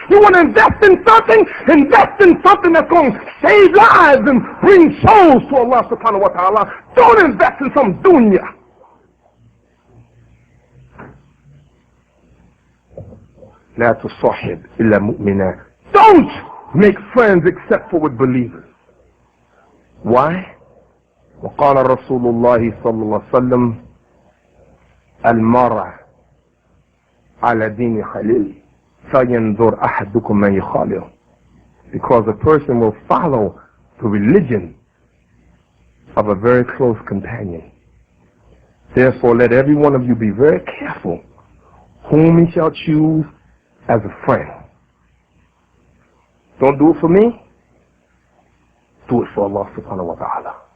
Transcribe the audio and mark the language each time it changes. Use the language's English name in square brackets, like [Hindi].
[English] You want to invest in something? Invest in something that's going to save lives and bring souls to Allah subhanahu wa ta'ala. Don't invest in some dunya. [Arabic] لا تصاحب إلا مؤمنا. [English] Don't make friends except for with believers. Why? [Arabic] وقال رسول الله صلى الله عليه وسلم المرء على دين خليل فينظر أحدكم من يخالل. [English] Because a person will follow the religion of a very close companion. Therefore, let every one of you be very careful whom he shall choose as a friend. Don't do it for me. Do it for Allah subhanahu wa ta'ala.